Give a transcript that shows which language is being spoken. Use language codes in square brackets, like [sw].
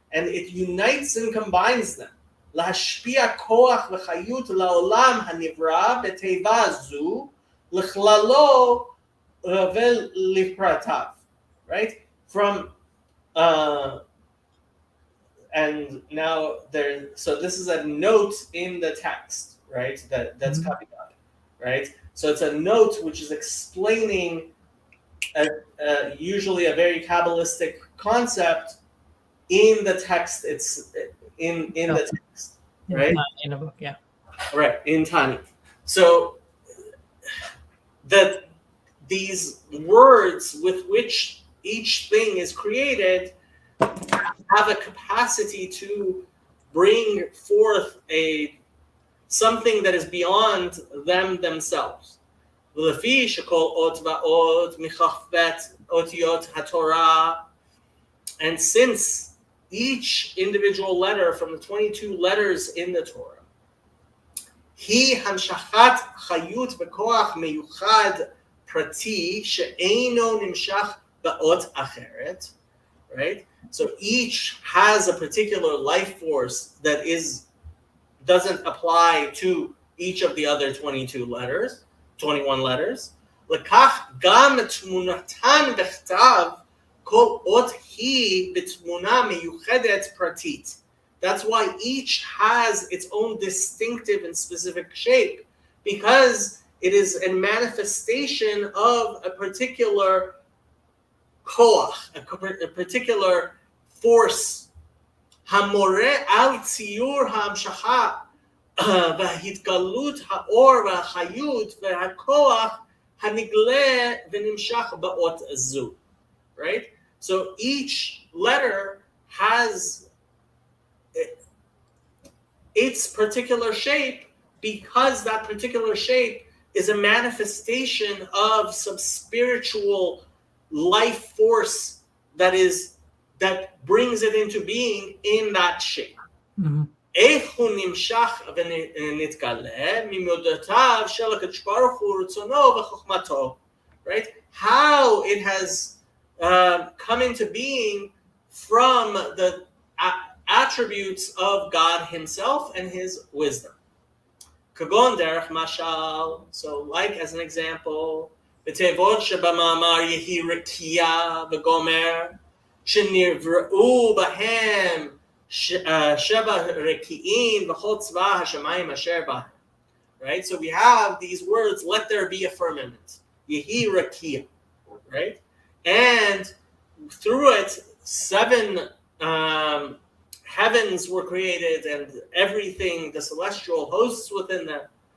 [en] And it unites and combines them. [he] להשפיע כוח וחיות לעולם הנברא בתיבה זו, לכללו ולפרטיו. [en] Right? From and now there, so this is a note in the text, right? That's coming up, right? So it's a note which is explaining usually a very Kabbalistic concept in the text. It's in the text, right? In a book, yeah. Right, in Tanya. So that these words with which each thing is created have a capacity to bring forth something that is beyond them themselves. [he] לפי שכל אות ואות מכ"ט אותיות התורה, [en] and since each individual letter from the 22 letters in the Torah, [he] היא המשכת חיות וכוח מיוחד פרטי שאינו נמשך באות אחרת, right? [en] So each has a particular life force that doesn't apply to each of the other 21 letters. [he] לכך גם תמונתן בכתב, כל אות היא בתמונה מיוחדת פרטית. [en] That's why each has its own distinctive and specific shape, because it is a manifestation of a particular koach, a particular force. [he] המורה על ציור ההמשכה והתגלות האור והחיות והכוח הנגלה ונמשך באות זו. [en] Right? So each letter has its particular shape, because that particular shape is a manifestation of some spiritual life force that brings it into being in that shape. [he] איך הוא נמשך ונתגלה ממודותיו של הקדוש ברוך הוא רצונו וחוכמתו, right? [en] How it has come into being from the attributes of God himself and his wisdom. [he] כגון דרך משל, [en] so like as an example, [he] בתיבות שבמאמר יהי רקיע וגומר, שנבראו בהם שבע רקיעים וכל צבא השמיים אשר בהם. [en] Right? So we have these words, let there be a firmament. Yehi rakia. Right? And through it, 7 heavens were created, and everything, the celestial hosts within them.